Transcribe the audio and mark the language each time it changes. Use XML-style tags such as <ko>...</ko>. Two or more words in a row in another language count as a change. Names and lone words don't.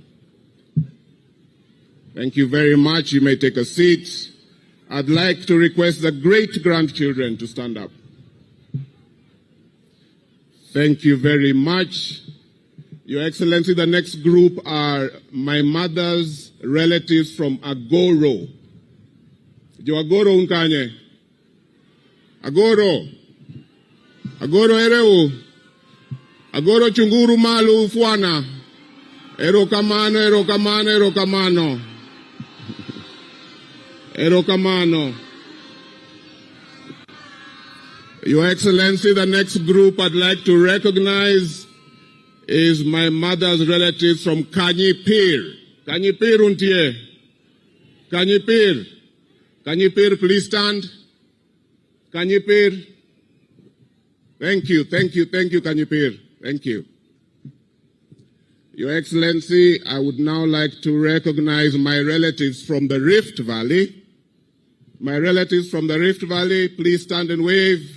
<en>Thank you very much. You may take a seat. I'd like to request the great-grandchildren to stand up. Thank you very much. Your Excellency, the next group are my mother's relatives from Agoro.</en> <luo>Jo Agoro unkanye? Agoro. Agoro ereu. Agoro chunguru malu fuana. Ero kamano, ero kamano, ero kamano. Ero kamano.</luo> <en>Your Excellency, the next group I'd like to recognize is my mother's relatives from Kanyipir.</en> <luo>Kanyipir untie. Kanyipir. Kanyipir,</luo> <en>please stand. Kanyipir. Thank you, thank you, thank you, Kanyipir. Thank you. Your Excellency, I would now like to recognize my relatives from the Rift Valley. My relatives from the Rift Valley, please stand and wave.</en>